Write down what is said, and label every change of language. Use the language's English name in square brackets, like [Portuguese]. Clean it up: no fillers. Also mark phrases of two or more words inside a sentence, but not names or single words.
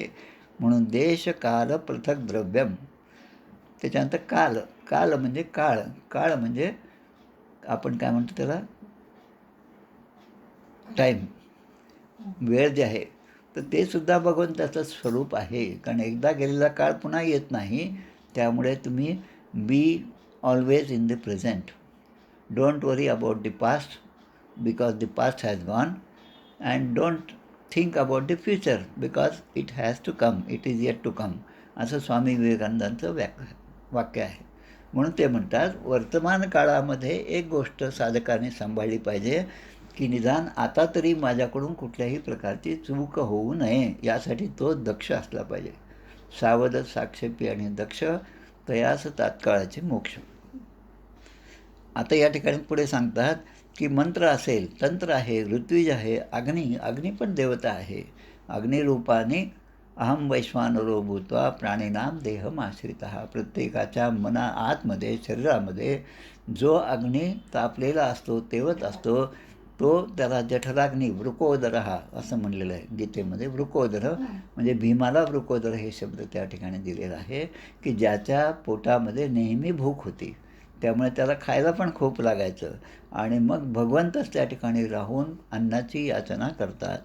[Marathi] म्हणून [Sanskrit] देश काल पृथक द्रव्यम. [Marathi] त्याच्यानंतर काल, काल म्हणजे काळ, काळ म्हणजे आपण काय म्हणतो त्याला टाईम, वेळ जे आहे, तर ते सुद्धा भगवंताचं स्वरूप आहे, कारण एकदा गेलेला काळ पुन्हा येत नाही. त्यामुळे तुम्ही [English] be always in the present. don't worry about the past because the past has gone and don't think about the future because it has to come, it is yet to come, [Marathi] असं स्वामी विवेकानंदांचं वाक्य आहे. म्हणून ते म्हणतात वर्तमान काळामध्ये एक गोष्ट साधकाने सांभाळली पाहिजे की निदान आता तरी माझ्याकडून कुठल्याही प्रकारची चूक होऊ नये, यासाठी तो दक्ष असला पाहिजे. सावध साक्षेपी आणि दक्ष तयास तात्काळाचे मोक्ष. आता या ठिकाणी पुढे सांगतात की मंत्र असेल, तंत्र आहे, ऋत्विज आहे, अग्नी, अग्नी पण देवता आहे. [Sanskrit] अग्निरूपाने अहम वैश्वानरो भूत्वा प्राणिनाम देहमाश्रितः. [Marathi] प्रत्येकाच्या आतमध्ये शरीरामध्ये जो अग्नी तापलेला असतो, तेवत असतो, तो त्याला जठराग्नी वृकोदरः असं म्हणलेलं आहे गीतेमध्ये. वृकोदर म्हणजे भीमाला वृकोदर हे शब्द त्या ठिकाणी दिलेला आहे की ज्याच्या पोटामध्ये नेहमी भूक होती, त्यामुळे त्याला खायला पण खूप लागायचं आणि मग भगवंतच त्या ठिकाणी राहून अन्नाची याचना करतात.